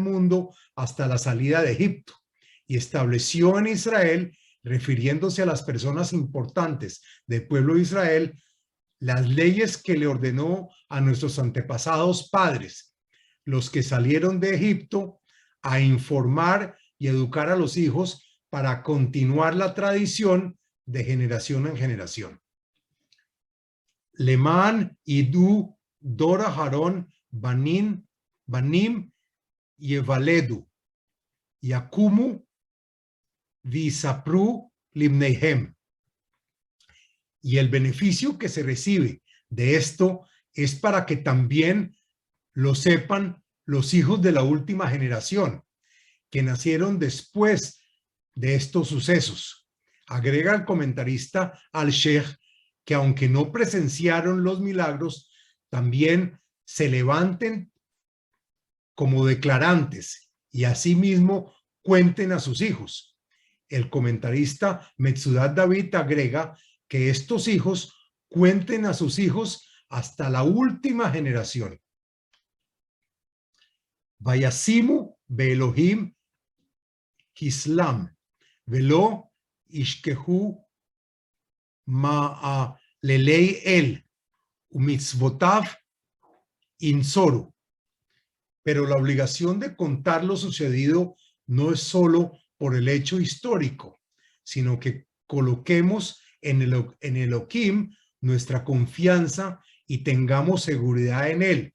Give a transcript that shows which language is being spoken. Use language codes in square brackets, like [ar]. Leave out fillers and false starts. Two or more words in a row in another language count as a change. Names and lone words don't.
[es] mundo hasta la salida de Egipto, y estableció en Israel, refiriéndose a las personas importantes del pueblo de Israel, las leyes que le ordenó a nuestros antepasados padres, los que salieron de Egipto, a informar y educar a los hijos para continuar la tradición de generación en generación. [he] למען ידעו דור אחרון בנים יולדו יקמו ויספרו לבניהם. [es] Y el beneficio que se recibe de esto es para que también lo sepan los hijos de la última generación, que nacieron después de estos sucesos. Agrega el comentarista Al-Sheikh que aunque no presenciaron los milagros, también se levanten como declarantes y asimismo cuenten a sus hijos. El comentarista Metzudat David agrega que estos hijos cuenten a sus hijos hasta la última generación. [he] וישימו באלהים כסלם ולא ישכחו מעללי אל ומצותיו ינצרו. [es] Pero la obligación de contar lo sucedido no es solo por el hecho histórico, sino que coloquemos en Elohim nuestra confianza y tengamos seguridad en él.